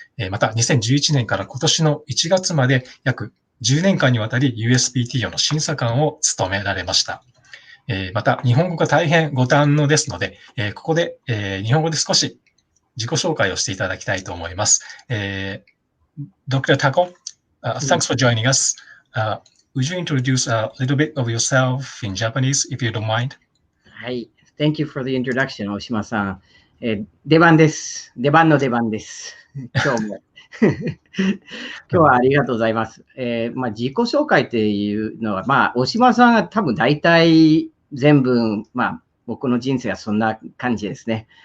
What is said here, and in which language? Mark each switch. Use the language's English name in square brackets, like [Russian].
[Japanese] また、2011年から今年の1月まで約10年間にわたり USPTO の審査官を務められました。また、日本語が大変ご堪能ですので、ここで、日本語で少し自己紹介をしていただきたいと思います。 [English] Dr. Tako, thanks for joining us. Would you introduce a little bit of yourself in Japanese, if you don't mind? [Japanese] はい。 [English] Thank you for the introduction, 大島さん。 [Japanese] 出番です。出番の出番です。今日も。今日はありがとうございます。自己紹介っていうのは、大島さんが多分大体全部、僕の人生はそんな感じですね。